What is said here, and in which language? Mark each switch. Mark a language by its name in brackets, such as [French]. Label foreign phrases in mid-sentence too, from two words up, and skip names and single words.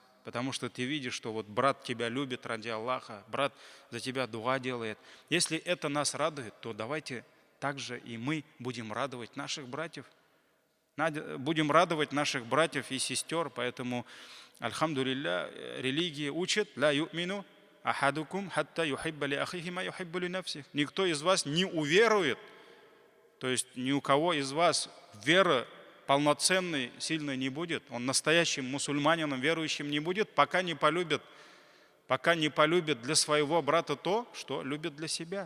[Russian] Потому что ты видишь, что вот брат тебя любит ради Аллаха, брат за тебя дуа делает. Если это нас радует, то давайте также и мы будем радовать наших братьев. Будем радовать наших братьев и сестер. Поэтому, альхамдулилля, религия учит: [Arabic] «لا يؤمن أحدكم حتى يحب لأخيه ما يحب لنفسه». [Russian] Никто из вас не уверует, то есть ни у кого из вас вера полноценной, сильной не будет, он настоящим мусульманином, верующим не будет, пока не полюбит для своего брата то, что любит для себя.